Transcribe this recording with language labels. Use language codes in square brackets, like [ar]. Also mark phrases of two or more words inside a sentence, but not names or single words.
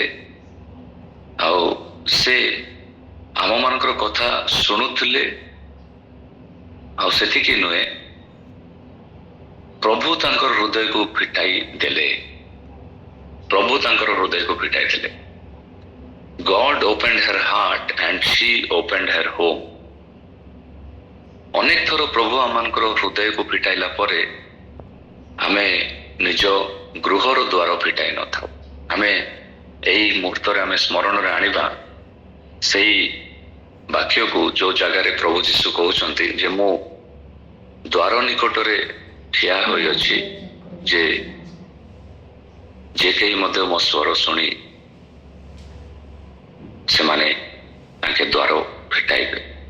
[or] ଆଉ ସେ ଆମମାନଙ୍କର କଥା ଶୁଣୁଥିଲେ। ଆଉ ସେତିକି ନୁହେଁ, ପ୍ରଭୁ ତାଙ୍କର ହୃଦୟକୁ ଫିଟାଇ ଦେଲେ। ପ୍ରଭୁ ତାଙ୍କର ହୃଦୟକୁ ଫିଟାଇ ଦେଲେ। [en] God opened her heart and she opened her home. [or] ଅନେକ ଥର ପ୍ରଭୁ ଆମମାନଙ୍କର ହୃଦୟକୁ ଫିଟାଇଲା ପରେ ଆମେ ନିଜ ଗୃହର ଦ୍ୱାର ଫିଟାଇ ନଥାଉ। ଆମେ ଏଇ ମୁହୂର୍ତ୍ତରେ ଆମେ ସ୍ମରଣରେ ଆଣିବା ସେଇ ବାକ୍ୟକୁ, ଯୋଉ ଜାଗାରେ ପ୍ରଭୁ ଯୀଶୁ କହୁଛନ୍ତି ଯେ ମୁଁ ଦ୍ୱାର ନିକଟରେ ଠିଆ ହୋଇଅଛି, ଯେ କେହି ମଧ୍ୟ ମୋ ସ୍ୱର ଶୁଣି ସେମାନେ ତାଙ୍କେ ଦ୍ୱାର ଫିଟାଇବେ।